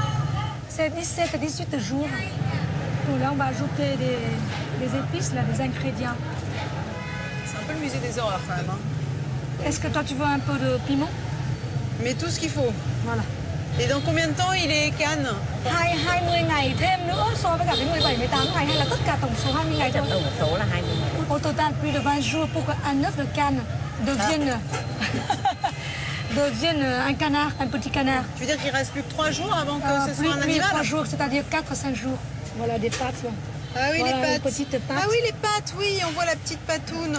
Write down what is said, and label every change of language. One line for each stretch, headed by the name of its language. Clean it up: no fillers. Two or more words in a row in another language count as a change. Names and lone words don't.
French: C'est 17 à 18 jours. Donc là, on va ajouter des épices, là, des ingrédients. C'est un peu le musée des horreurs, quand même. Hein. Est-ce que toi, tu veux un peu de piment? Mais tout ce qu'il faut. Voilà. Et dans combien de temps il est canne?
Vietnamese: 20 ngày thêm nữa so với cả cái 17, 18 ngày hay là tất cả tổng số 20 ngày thôi? Tổng số là 20 ngày.
French: Au total, plus de 20 jours pour qu'un œuf de canne devienne un canard, un petit canard. Tu veux dire qu'il reste plus que 3 jours avant que ce soit un Plus de 3 animal? jours, c'est-à-dire 4 à 5 jours. Voilà, des pâtes. Là. Ah oui, Voilà, les les pâtes. petites pâtes. Ah oui, les pâtes, oui, on voit la petite patoune.